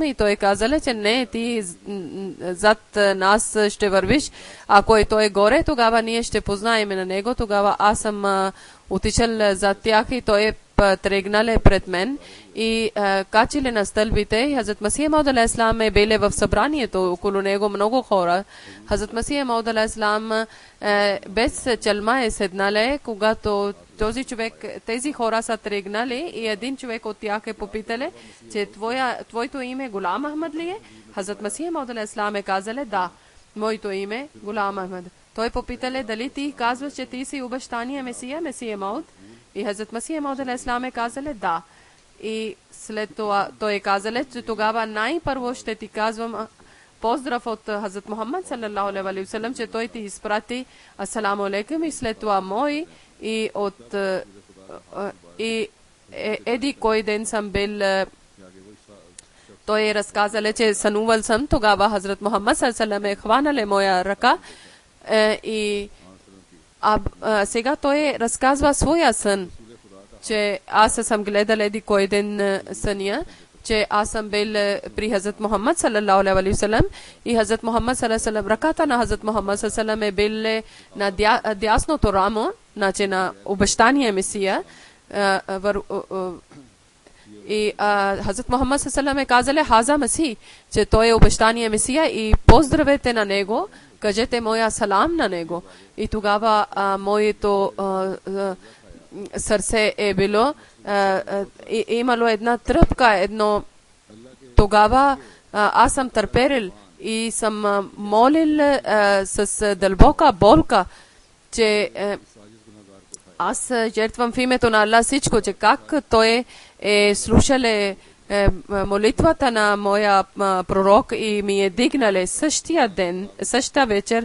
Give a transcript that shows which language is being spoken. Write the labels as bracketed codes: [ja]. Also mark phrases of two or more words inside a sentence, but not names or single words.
[bg] И той казал, че не, ти зад нас ще вървиш. Ако е той горе, тогава ние ще познаем на него. Тогава аз съм отишъл зад тях и той е тръгнале пред мен и качили на стълбите. Хазрат Масих Мауд [ar] عليه السلام [bg] е били в събранието, около него много хора. Хазрат Масих Мауд [ar] عليه السلام [bg] без чалма е седнале, когато този човек, тези хора са тръгнали и един човек от тях е попитали, че твоето име Гулам Ахмад ли е? Хазрат Масих Мауд [ar] عليه السلام [bg] е казале, да, моето име Гулам Ахмад. Той попитали, дали ти казваш, че ти си обещания Месия, Месия Мауд? И Хазрат Масих Мауд [ar] عليه السلام [bg] е казале, да. И след това той е казале, че тогава най-първо ще ти казвам поздрав от Хазрат Мухаммад [ar] صلى الله عليه وسلم, [bg] че той ти изпрати [ar] السلام عليكم, [bg] и след това мой и от еди кой ден съм бил. Той е разказале, че сънувал съм, тогава Хазрат Мухаммад [ar] صلى الله عليه وسلم [bg] е хванале моя ръка и сега той разказва своя сън, че аз съм гледал еди кой ден съня, че аз съм бил при Хазрат Мухаммад [ar] صلى الله عليه وسلم [bg] и Хазрат Мухаммад [ar] صلى الله عليه وسلم, [bg] ръката на Хазрат Мухаммад [ar] صلى الله عليه وسلم [bg] е бил на дясното рамо, значи на обещания Месия. И Хазрат Мухаммад [ar] صلى الله عليه وسلم [bg] е казале, Хаза Масих, че той е обещания Месия и поздравете на него, кажете моя салам на него. И тогава моето сърце е било, имало една тръпка, едно. Тогава аз съм търперил и съм молил с дълбока болка, че аз жертвам в името на Аллах всичко, че как той е слушале молитвата на моя пророк и ми е дигнале същия ден, същата вечер.